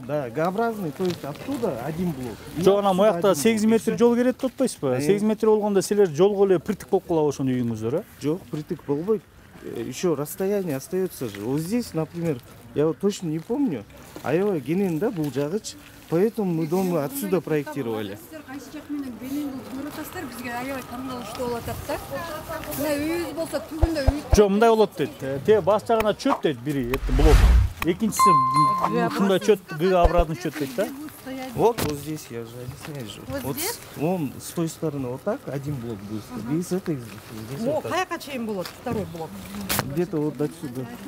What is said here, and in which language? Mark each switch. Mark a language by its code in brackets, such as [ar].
[ru] Да, Г-образный, то есть оттуда один блок. [ky] Жок, анан моякта 8 метр жол керек деп атпайсызбы? 8 метр болгондо силер жолго эле притик болуп калабы ошону үйүңүздөр, э? Жок, притик болбойт. [ru] Еще расстояние остается же. Вот здесь, например, я вот точно не помню, аябай кенен да бул жагыч. Поэтому мы дом отсюда проектировали. [ky] Кайсы жак менен бенин көрүп атасыздар, бизге аябай таңдалыштуу болуп атат да. Мына үйүбүз болсо түбүндө үй. Жок, мындай болот дейт. Те бас жагына чөт дейт бири, блок. Экинчиси ушундай чөт, Г-образный чөт дейт да. [ru] Вот здесь я же объясняю же. Вот здесь? Вон с той стороны вот так один блок будет. И с этой здесь вот так. [ky] Каяка чейин болот второй блок? [ru] Где-то вот отсюда.